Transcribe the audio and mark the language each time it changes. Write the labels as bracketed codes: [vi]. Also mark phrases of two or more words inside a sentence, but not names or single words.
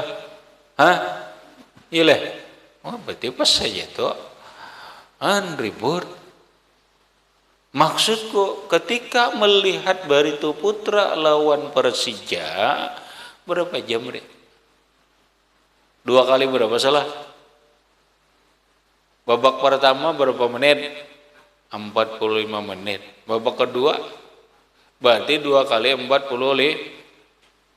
[id] Hah? Iya leh. Oh, berarti pas saja tuh ribut. Maksudku ketika melihat Barito Putra lawan Persija berapa jam deh? 2 kali berapa salah? Babak pertama berapa menit? 45 menit. Babak kedua berarti 2 kali 40.